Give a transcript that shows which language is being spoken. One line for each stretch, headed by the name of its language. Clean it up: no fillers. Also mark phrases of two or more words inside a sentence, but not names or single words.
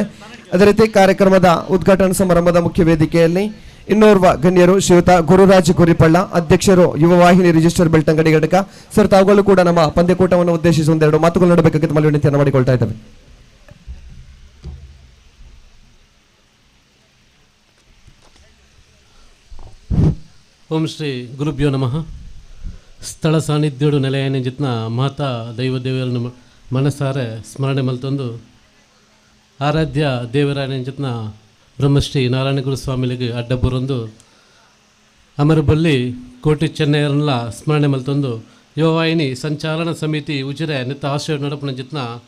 Kannada: ಅದೇ ರೀತಿ ಕಾರ್ಯಕ್ರಮದ ಉದ್ಘಾಟನಾ ಸಮಾರಂಭದ ಮುಖ್ಯ ವೇದಿಕೆಯಲ್ಲಿ ಇನ್ನೋರ್ವ ಗಣ್ಯರು ಶ್ರೀಯುತ ಗುರುರಾಜ್ ಗುರಿಪಳ್ಳ, ಅಧ್ಯಕ್ಷರು ಯುವವಾಹಿನಿ ರಿಜಿಸ್ಟರ್ ಬೆಳ್ತಂಗಡಿ ಘಟಕ. ಸರ್, ತಾವುಗಳು ಕೂಡ ನಮ್ಮ ಪಂದ್ಯಕೂಟವನ್ನು ಉದ್ದೇಶಿಸಿ ಒಂದೆರಡು ಮಾತುಗಳು ನಡೆಬೇಕಾಗಿ ತಮ್ಮಲ್ಲಿ ವಿನಂತಿಯನ್ನು ಮಾಡಿಕೊಳ್ತಾ ಇದ್ದೇವೆ.
Sanskrit: ಓಂ ಶ್ರೀ ಗುರುಭ್ಯೋ ನಮಃ.
Tulu: ಸ್ಥಳ ಸಾನ್ನಿಧ್ಯೋಡು ನೆಲೆಯೇನೆ ಜಿತ್ನ ಮಾತಾ ದೈವ ದೇವರನ್ನು ಮನಸಾರೆ ಸ್ಮರಣೆ ಮಲ್ತೊಂದು ಆರಾಧ್ಯ ದೇವರಾಯನ ಜಿತ್ನ ಬ್ರಹ್ಮಶ್ರೀ ನಾರಾಯಣ ಗುರು ಸ್ವಾಮಿಲಿಗೆ ಅಡ್ಡ ಬರೊಂದು ಅಮರಬಲ್ಲಿ ಕೋಟಿ ಚೆನ್ನೈರನ್ಲ ಸ್ಮರಣೆ ಮಲ್ತೊಂದು ಯುವವಾಹಿನಿ ಸಂಚಾಲನ ಸಮಿತಿ ಉಜಿರೆ ನಿತ್ತ ಆಶ್ರಯ ನಡಪನ ಜಿತ್ನ